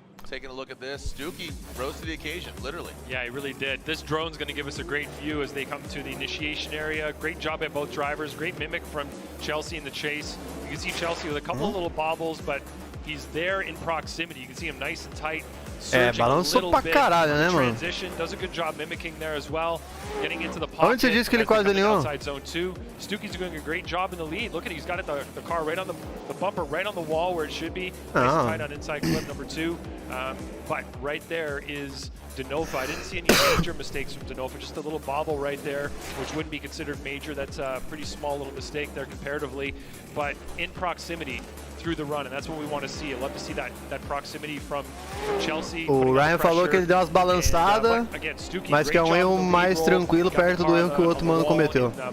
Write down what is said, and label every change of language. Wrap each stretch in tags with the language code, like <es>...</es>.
<en>Taking a look at this, Stuckey rose to the occasion, literally. Yeah, he really did. This drone's going to give us a great view as they come to the initiation area. Great job at both drivers. Great mimic from Chelsea in the chase. You can see Chelsea with a couple of little bobbles, but he's there in proximity. You can see him nice and tight.</en> <pt>Balançou pra caralho, né, mano?</pt> <en>Does a good job mimicking there as well. Getting into the</en> <pt>Onde você disse que ele quase alinhou?</pt> <en>Stuckey's doing a great job in the lead. Look at, he's got the car right on the bumper, right on the wall where it should be. Nice and tight on inside clip number 2. But right there is Denofa. I didn't see any major mistakes from Denofa, just a little bobble right there, which wouldn't be considered major. That's a pretty small little mistake there comparatively, but in proximity through the run, and that's what we want to see. I'd love to see that proximity from Chelsea.</en> <pt>O Ryan falou que ele deu umas balançadas, mas que é um erro mais tranquilo perto do erro que o outro mano cometeu.</pt>